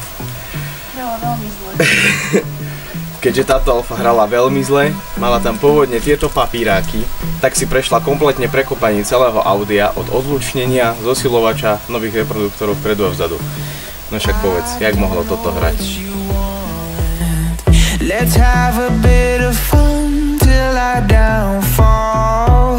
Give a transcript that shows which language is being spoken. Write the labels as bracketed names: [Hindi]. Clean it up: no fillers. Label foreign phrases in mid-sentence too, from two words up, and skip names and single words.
[Slovak] Hrala veľmi zle. Keďže táto Alfa hrala veľmi zle, mala tam pôvodne tieto papíráky, tak si prešla kompletne prekopaním celého Audia od odlučnenia, zosilovača, nových reproduktorov vpredu a vzadu. No však povedz, jak mohlo toto hrať? [English] Let's have a bit of fun till I downfall.